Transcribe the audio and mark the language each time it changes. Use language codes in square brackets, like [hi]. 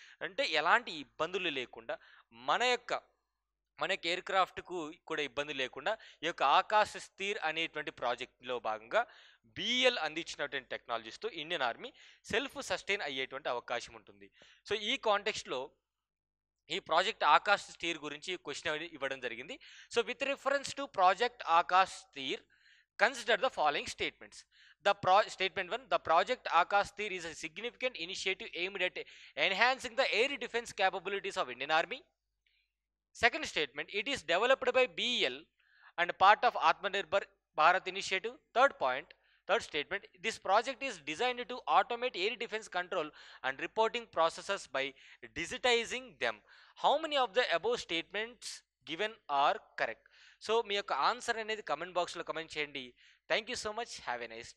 [te] అంటే ఎలాంటి ఇబ్బందులు లేకుండా మన యొక్క ఎయిర్ క్రాఫ్ట్కు కూడా ఇబ్బంది లేకుండా ఈ యొక్క ఆకాశ్ స్థీర్ అనేటువంటి ప్రాజెక్ట్లో భాగంగా బిఎల్ అందించినటువంటి టెక్నాలజీస్తో ఇండియన్ ఆర్మీ సెల్ఫ్ సస్టైన్ అయ్యేటువంటి అవకాశం ఉంటుంది. సో ఈ కాంటెక్స్ట్లో ఈ ప్రాజెక్ట్ ఆకాశ్ స్థీర్ గురించి క్వశ్చన్ ఇవ్వడం జరిగింది. [en] So with reference to project Akash స్థీర్ consider the following statements. Statement 1, the project Akash Tir is a significant initiative aimed at enhancing the air defense capabilities of Indian Army. Second statement, it is developed by BEL and part of Atmanirbhar Bharat initiative. Third statement, this project is designed to automate air defense control and reporting processes by digitizing them. How many of the above statements given are correct? [te] So మీ యొక్క answer అనేది comment బాక్స్లో comment చేయండి. [en] Thank you so much. Have a nice day.